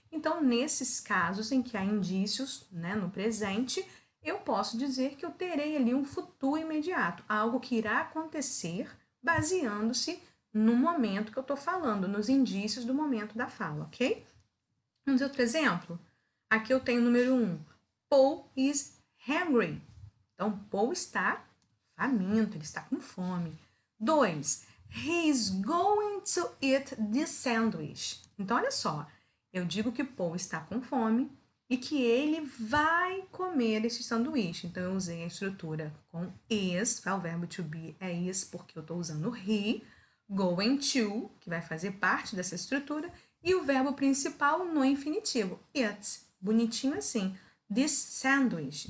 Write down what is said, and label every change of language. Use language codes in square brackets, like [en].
[pt] Então, nesses casos em que há indícios, né, no presente, eu posso dizer que eu terei ali um futuro imediato, algo que irá acontecer baseando-se no momento que eu estou falando, nos indícios do momento da fala, ok? Vamos ver outro exemplo? Aqui eu tenho o número 1. [en] Paul is hungry. [pt] Então, Paul está faminto, ele está com fome. 2. [en] He is going to eat this sandwich. [pt] Então, olha só. Eu digo que Paul está com fome e que ele vai comer este sanduíche. Então, eu usei a estrutura com is, o verbo to be é is porque eu estou usando he, going to, que vai fazer parte dessa estrutura, e o verbo principal no infinitivo, it, bonitinho assim, this sandwich.